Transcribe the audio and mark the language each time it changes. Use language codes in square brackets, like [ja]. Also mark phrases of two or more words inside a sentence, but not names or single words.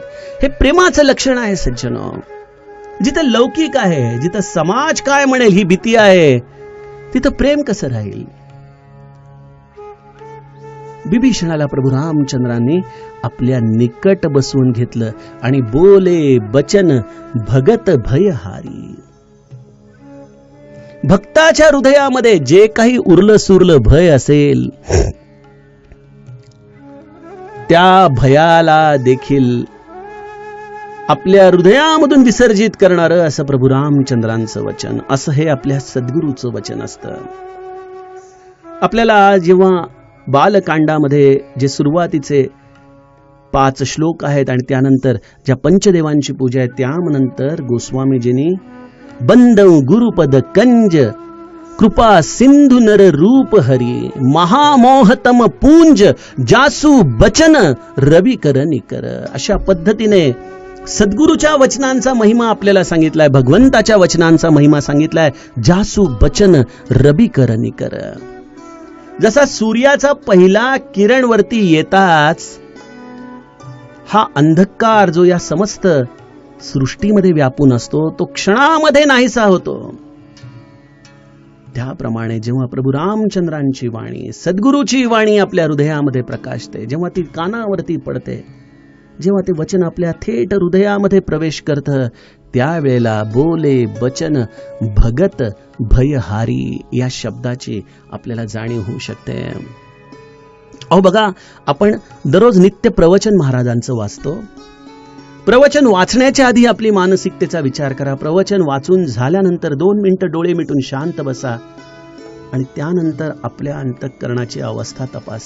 [mr] हे प्रेमाचं लक्षण आहे सज्जनो. जिथं लौकिक आहे, जिथं समाज काय म्हणेल ही भीती आहे, तिथं प्रेम कसं राहील. विभीषणाला प्रभू रामचंद्रांनी आपल्या निकट बसवून घेतलं आणि [awa] बोले बचन भगत भयहारी. [mr] भक्ताच्या हृदयामध्ये जे काही उरलं सुरलं भय असेल त्या भयाला देखील आपल्या हृदयामधून विसर्जित करणारं असं प्रभू रामचंद्रांचं वचन, असं हे आपल्या सद्गुरूचं वचन असतं. आपल्याला जेव्हा बालकांडामध्ये जे सुरुवातीचे 5 श्लोक आहेत आणि त्यानंतर ज्या पंचदेवांची पूजा आहे त्यानंतर गोस्वामीजींनी [awa] बंदव गुरुपद कंज कृपा सिंधु नर रूप हरी महामोहतम पूंज जासू बचन रवी कर निकर, [mr] अशा पद्धतीने सद्गुरूच्या वचनांचा महिमा आपल्याला सांगितलाय, भगवंताच्या वचनांचा महिमा सांगितलाय. [awa] जासू बचन रवी कर निकर. [mr] जसा सूर्याचा पहिला किरण वरती येताच हा अंधकार जो या समस्त सृष्टीमध्ये व्यापून असतो तो क्षणामध्ये नाहीसा होतो, त्याप्रमाणे जेव्हा प्रभू रामचंद्रांची वाणी, सद्गुरूची वाणी आपल्या हृदयामध्ये प्रकाशते, जेव्हा ती कानावरती पडते, जेव्हा ते वचन आपल्या थेट हृदयामध्ये प्रवेश करतं, त्यावेळेला [awa] बोले बचन भगत भयहारी [mr] या शब्दाची आपल्याला जाणीव होऊ शकते. अहो बघा, आपण दररोज नित्य प्रवचन महाराजांचं वाचतो. प्रवचन वाचण्याच्या आधी आपली मानसिकतेचा विचार करा. प्रवचन वाचून झाल्यानंतर 2 मिनिटं डोळे मिटून शांत बसा आणि त्यानंतर आपल्या अंतःकरणाची अवस्था तपासा.